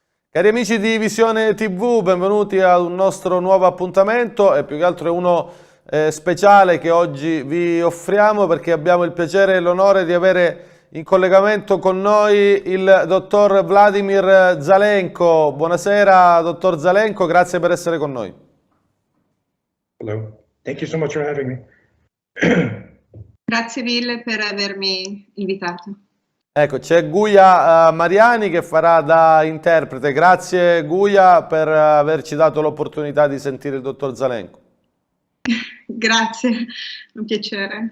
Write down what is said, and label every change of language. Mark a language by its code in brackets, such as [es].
[it] Cari amici di Visione TV, benvenuti a un nostro nuovo appuntamento e più che altro è uno speciale che oggi vi offriamo perché abbiamo il piacere e l'onore di avere in collegamento con noi il dottor Vladimir Zelenko. Buonasera dottor Zelenko, grazie per essere con noi. [en] Hello, thank you so much for having me. [it] Grazie mille per avermi invitato. Ecco, c'è Guia Mariani che farà da interprete. Grazie Guia per averci dato l'opportunità di sentire il dottor Zelenko. Grazie, un piacere.